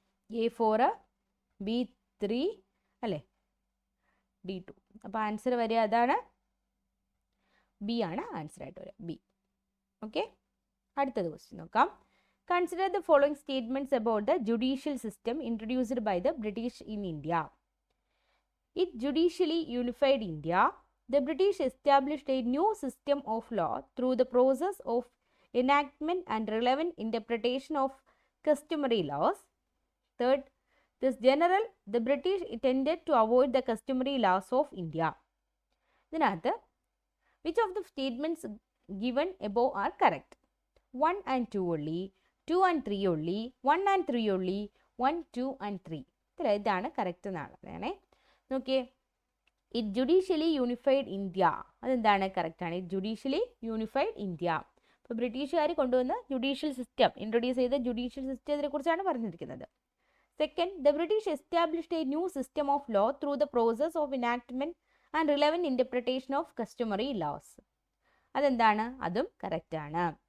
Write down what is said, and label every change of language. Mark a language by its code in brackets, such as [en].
[ml] A 4, B 3 അല്ലേ, D 2. അപ്പോൾ answer വരിക അതാണ് ബി ആണ് ആൻസർ ആയിട്ട് വരിക, ബി. ഓക്കെ, അടുത്തത് ക്വസ്റ്റ്യൻ നോക്കാം. [en] Consider the following statements about the judicial system introduced by the British in India. It judicially unified India. The British established a new system of law through the process of enactment and relevant interpretation of customary laws. Third, this general, the British tended to avoid the customary laws of India. [ml] ഇതിനകത്ത് [en] which of the statements given above are correct? 1 and 2 only, 2 and 3 only, 1 and 3 only, 1, 2 and 3. [ml] ഇതാണ് correct എന്നാണ്. നോക്കിയേ, [en] It judicially unified India. [ml] അതെന്താണ്? കറക്റ്റാണ്. [en] It judicially unified India. [ml] അപ്പോൾ ബ്രിട്ടീഷുകാർ കൊണ്ടുവന്ന് judicial system introduce ചെയ്ത ജുഡീഷ്യൽ സിസ്റ്റത്തിനെ കുറിച്ചാണ് പറഞ്ഞിരിക്കുന്നത്. [en] Second, the British established a new system of law through the process of enactment and relevant interpretation of customary laws. [ml] അതെന്താണ്? അതും കറക്റ്റാണ്.